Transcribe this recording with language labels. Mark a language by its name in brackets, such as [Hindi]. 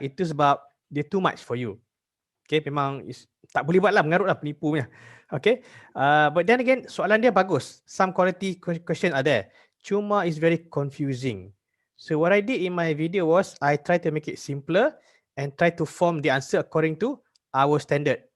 [Malay] Itu sebab dia [English] too much for you. [Malay] Okay, memang tak boleh buat lah, mengarut lah, penipu punya. [English] Okay, but then again, [Malay] soalan dia bagus. [English] Some quality question are there. Cuma it's very confusing. So what I did in my video was, I try to make it simpler and try to form the answer according to our standard.